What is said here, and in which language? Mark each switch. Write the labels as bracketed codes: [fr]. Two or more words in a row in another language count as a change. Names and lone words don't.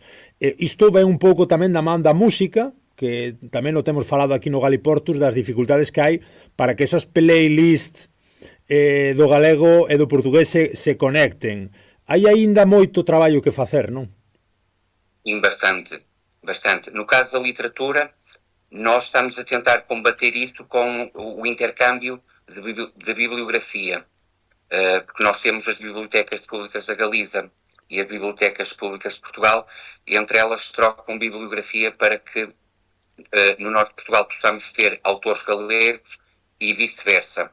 [gl] Isto ven un pouco tamén da man da música, que tamén o temos falado aquí no Galiportus, das dificultades que hai para que esas playlists do galego e do portugués se conecten. Hai aínda moito traballo que facer, non? [pt] Bastante. No caso da literatura, nós estamos a tentar combater isso com o intercâmbio de bibliografia, porque nós temos as bibliotecas públicas da Galiza e as bibliotecas públicas de Portugal, e entre elas trocam bibliografia para que no norte de Portugal possamos ter autores galegos e vice-versa.